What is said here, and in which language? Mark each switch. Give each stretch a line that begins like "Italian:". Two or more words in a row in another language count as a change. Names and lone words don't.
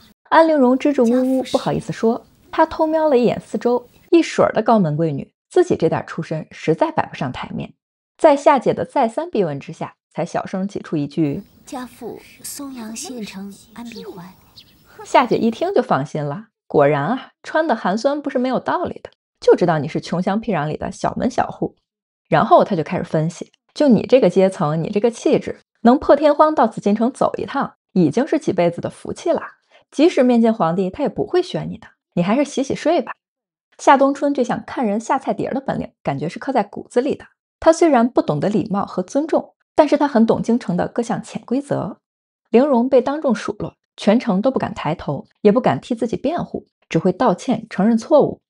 Chinese: 安陵容支支吾吾，不好意思說。她偷瞄了一眼四周，一水兒的高门貴女，自己這點出身實在擺不上台面。在夏姐的再三逼問之下，才小聲擠出一句： 家父松陽縣城安必環。夏姐一聽就放心了，果然啊，穿的寒酸不是沒有道理的，就知道你是窮鄉僻壤裡的小門小戶。然後她就開始分析，就你這個階層，你這個氣質，能破天荒到紫禁城走一趟，已經是幾輩子的福氣了。即使面見皇帝，他也不會選你的，你還是洗洗睡吧。夏冬春這項看人下菜碟的本領，感覺是刻在骨子裡的。他雖然不懂得禮貌和尊重，但是他很懂京城的各項潛規則。陵容被當众數落，全程都不敢抬頭，也不敢替自己辯護，只會道歉承認錯誤。